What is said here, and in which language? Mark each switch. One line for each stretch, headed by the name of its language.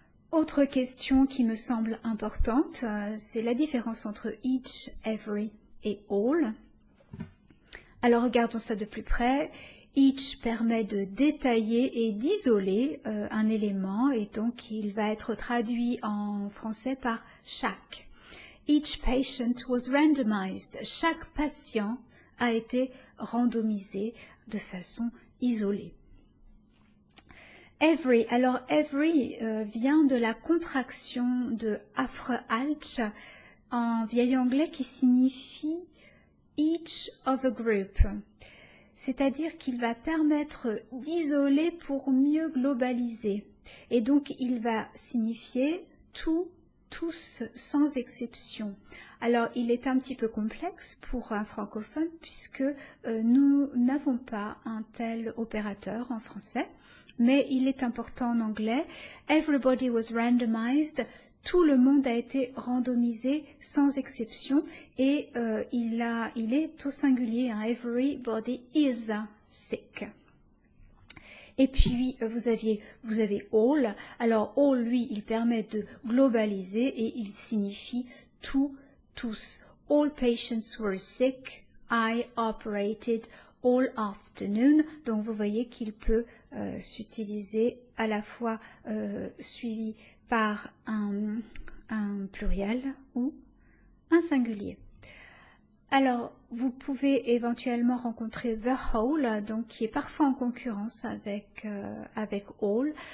French: Autre question qui me semble importante, c'est la différence entre each, every et all. Alors regardons ça de plus près. Each permet de détailler et d'isoler un élément et donc il va être traduit en français par chaque.
English: Each patient was randomized.
French: Chaque patient a été randomisé de façon isolée. Every, alors every vient de la contraction de afre-alch en vieil anglais qui signifie
English: each of a group.
French: C'est-à-dire qu'il va permettre d'isoler pour mieux globaliser. Et donc il va signifier tout, tous, sans exception. Alors il est un petit peu complexe pour un francophone puisque nous n'avons pas un tel opérateur en français. Mais il est important en anglais.
English: Everybody was randomized.
French: Tout le monde a été randomisé sans exception et il est au singulier. Hein.
English: Everybody is sick.
French: Et puis vous avez all. Alors all, lui, il permet de globaliser et il signifie tout, tous.
English: All patients were sick. I operated all afternoon.
French: Donc vous voyez qu'il peut s'utiliser à la fois suivi par un pluriel ou un singulier. Alors, vous pouvez éventuellement rencontrer the whole, donc qui est parfois en concurrence avec all.